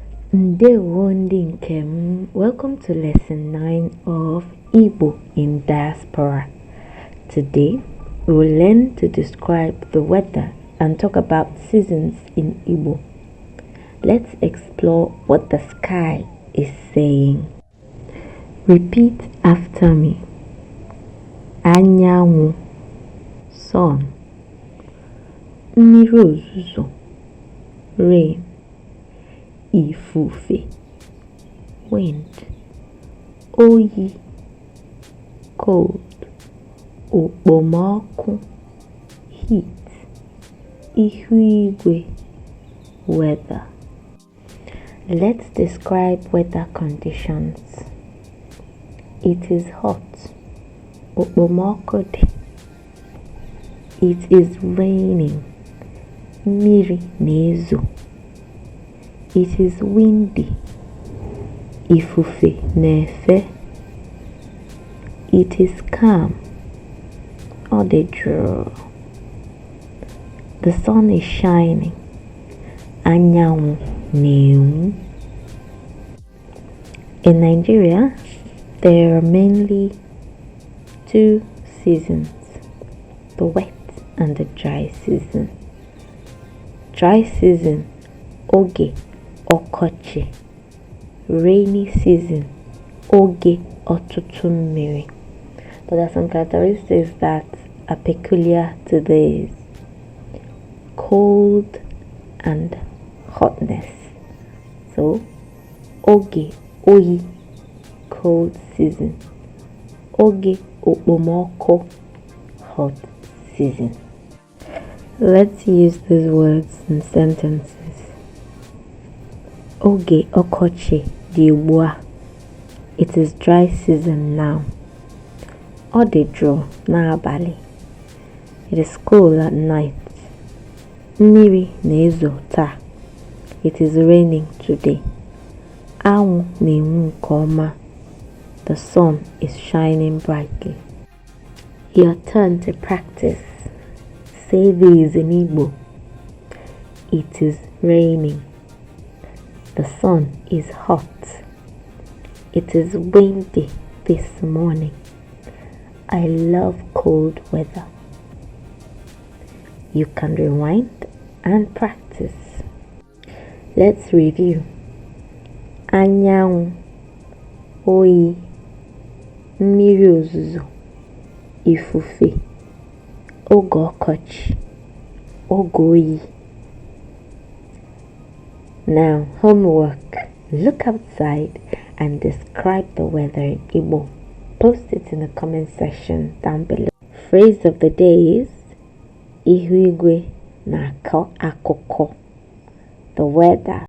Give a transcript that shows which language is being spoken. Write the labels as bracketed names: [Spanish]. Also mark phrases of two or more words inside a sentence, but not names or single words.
[Igbo] Ndewo ndị nke m. [English] Welcome to lesson 9 of Igbo in Diaspora. Today, we will learn to describe the weather and talk about seasons in Igbo. Let's explore what the sky is saying. Repeat after me. [Igbo] Anyanwụ, sun. Mmiri ozuzo, rain. Ifufe, wind. Oyi, cold. Okpomọkụ, heat. Ihu igwe, [English] weather. Let's describe weather conditions. It is hot. [Igbo] Okpomọkụ dị. [English] It is raining. [Igbo] Mmiri na-ezo. [English] It is windy. [Igbo] Ifufe na-efe. [English] It is calm. [Igbo] Ọ dị jụụ. [English] The sun is shining. [Igbo] Anyanwụ na-enwu. [English] In Nigeria, there are mainly two seasons, the wet and the dry season. Dry season, [Igbo] oge ọkọchị. [English] Rainy season, [Igbo] oge ọtụtụ mmiri. [English] But there are some characteristics that are peculiar to these: cold and hotness. So, [Igbo] oge oyi, [English] cold season. [Igbo] Oge okpomọkụ, [English] hot season. Let's use these words in sentences. [Igbo] Oge ọkọchị dị ugbu a. [English] It is dry season now. [Igbo] Ọ dị jụụ n'abalị. [English] It is cool at night. [Igbo] Mmiri na-ezo taa. [English] It is raining today. [Igbo] Anwụ na-enwu nke ọma. [English] The sun is shining brightly. Your turn to practice. Say these in Igbo. It is raining. The sun is hot. It is windy this morning. I love cold weather. You can rewind and practice. Let's review. [Igbo] Anyanwụ, oyi, mmiri ozuzo, ifufe, oge ọkọchị, oge oyi. [English] Now, homework. Look outside and describe the weather in Igbo. Post it in the comment section down below. Phrase of the day is [Igbo] igwe, na-akọ, akụkọ. [English] The weather.